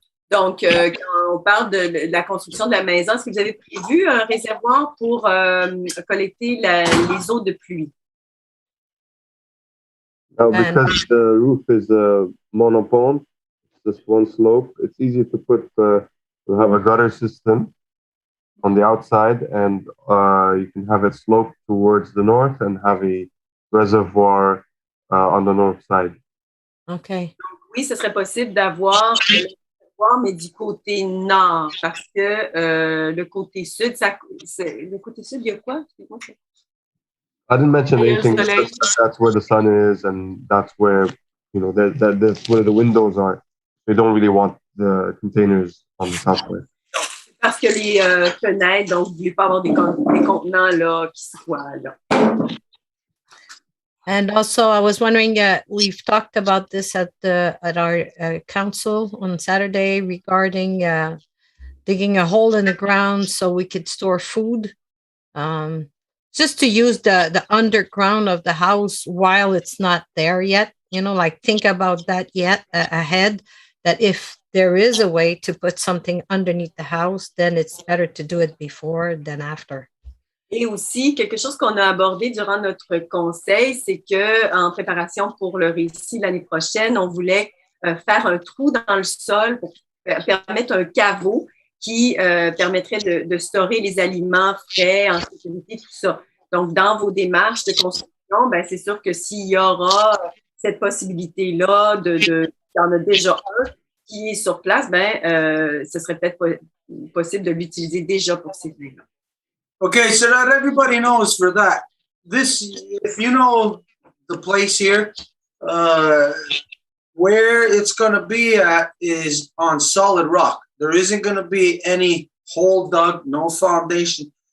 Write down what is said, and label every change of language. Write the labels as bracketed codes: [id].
[fr] Donc, quand on parle de la construction de la maison, est-ce que vous avez prévu un réservoir pour collecter les eaux de pluie? [en] Now, because the roof is a monopole, just one slope, it's easy to have a gutter system on the outside, and you can have it slope towards the north and have a reservoir on the north side. Okay. [fr] Donc, oui, ce serait possible d'avoir le réservoir, mais du côté nord, parce que le côté sud, le côté sud, il y a quoi? [en] I didn't mention anything. That's where the sun is, and that's where that's where the windows are. We don't really want the containers on the south side. [fr] Parce que les fenêtres, donc vous ne voulez pas avoir des contenants là, qui soient là. [en] And also, I was wondering, we've talked about this at our council on Saturday regarding digging a hole in the ground so we could store food. Just to use the underground of the house while it's not there yet, think about that ahead, that if there is a way to put something underneath the house, then it's better to do it before than after. [fr] Et aussi, quelque chose qu'on a abordé durant notre conseil, c'est que en préparation pour le récit l'année prochaine, on voulait faire un trou dans le sol pour permettre un caveau qui permettrait de stocker les aliments frais, en sécurité, tout ça. Donc, dans vos démarches de construction, ben, c'est sûr que s'il y aura cette possibilité-là, il y en a déjà un qui est sur place, ben, ce serait peut-être possible de l'utiliser déjà pour ces lieux-là. [en] Okay, so that everybody knows for that. If you know the place here, where it's going to be at is on solid rock. There isn't going to be any hole dug, no foundation.